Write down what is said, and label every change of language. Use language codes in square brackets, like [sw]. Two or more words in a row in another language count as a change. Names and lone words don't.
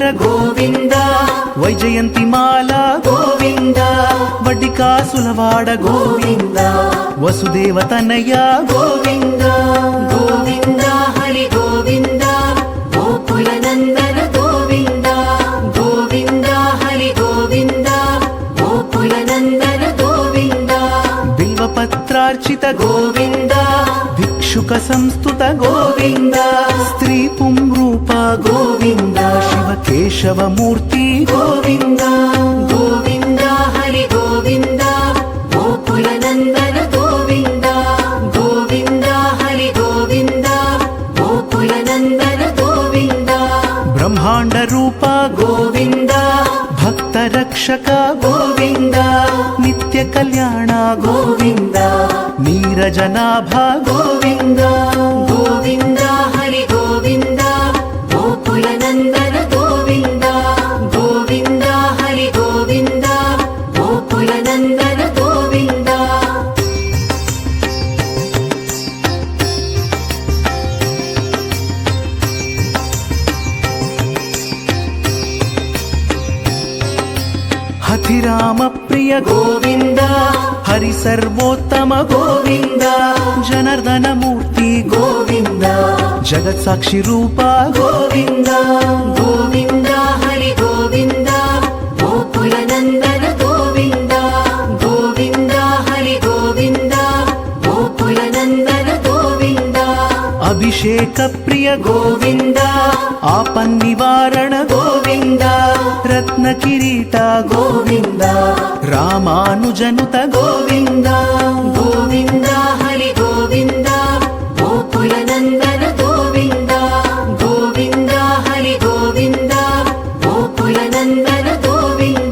[sa] ಗೋವಿಂದ ವೈಜಯಂತಿ ಮಾಲಾ ಗೋವಿಂದ [te] ವಡ್ಡಿಕಾಸುಲವಾಡ [sa] ಗೋವಿಂದ ವಸುದೇವ ತನಯ ಗೋವಿಂದ ಗೋವಿಂದ ಹರಿ ಗೋವಿಂದ ಗೋಕುಲ ನಂದನ ಗೋವಿಂದ ಗೋವಿಂದ ಹರಿ ಗೋವಿಂದ ಗೋಕುಲ ನಂದನ ಗೋವಿಂದ ಬಿಲ್ವಪತ್ರಾರ್ಚಿತ ಗೋವಿಂದ ಭಿಕ್ಷುಕ ಸಂಸ್ತುತ ಗೋವಿಂದ ಸ್ತ್ರೀ ಪುಂರೂಪ ಗೋವಿಂದ ಶಿವ ಕೇಶವ ಮೂರ್ತಿ ಗೋವಿಂದ ಗೋವಿಂದ ಹರಿ ಗೋವಿಂದ ಗೋಕುಲ ನಂದನ ಗೋವಿಂದ ಗೋವಿಂದ ಹರಿ ಗೋವಿಂದ ಗೋಕುಲ ನಂದನ ಗೋವಿಂದ ಬ್ರಹ್ಮಾಂಡ ರೂಪ ಗೋವಿಂದ ಭಕ್ತ ರಕ್ಷಕ ಗೋವಿಂದ ನಿತ್ಯ ಕಲ್ಯಾಣ ಗೋವಿಂದ ನೀರಜನಾಭ ಗೋವಿಂದ ಗೋವಿಂದ ಹರಿ ಗೋವಿಂದ ಗೋಕುಲ ನಂದನ ಗೋವಿಂದ ಗೋವಿಂದ ಹರಿ ಗೋವಿಂದ ಗೋಕುಲ ನಂದನ ಗೋವಿಂದ ಹಥಿರಾಮ ಪ್ರಿಯ ಗೋವಿಂದ ಹರಿ ಸರ್ವೋತ್ತಮ ಗೋವಿಂದ ಜನಾರ್ದನ ಮೂರ್ತಿ ಗೋವಿಂದ ಜಗತ್ ಸಾಕ್ಷಿ ರೂಪ ಗೋವಿಂದ ಗೋವಿಂದ ಹರಿ ಗೋವಿಂದ ಗೋಕುಲ ನಂದನ ಗೋವಿಂದ ಗೋವಿಂದ ಹರಿ ಗೋವಿಂದ ಗೋಕುಲ ನಂದನ అభిషేక ప్రియ గోవింద ఆపన్నివారణ గోవింద రత్న కిరీట గోవింద రామానుజనుత గోవింద గోవింద హరి గోవింద గోకుల నందన గోవింద గోవింద హరి గోవింద గోకుల నందన గోవింద